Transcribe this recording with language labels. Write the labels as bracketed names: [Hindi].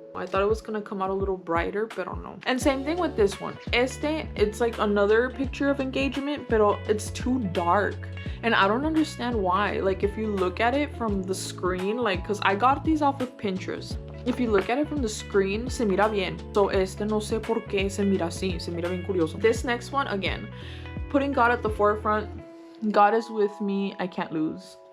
[English] I thought it was gonna come out a little brighter, but no. And same thing with this one. It's like another picture of engagement, but it's too dark. And I don't understand why. Like if you look at it from the screen, like, cause I got these off of Pinterest. If you look at it from the screen, [Spanish] se mira bien. So no sé por qué se mira así, se mira bien curioso. [English] This next one, again, putting God at the forefront. God is with me, I can't lose.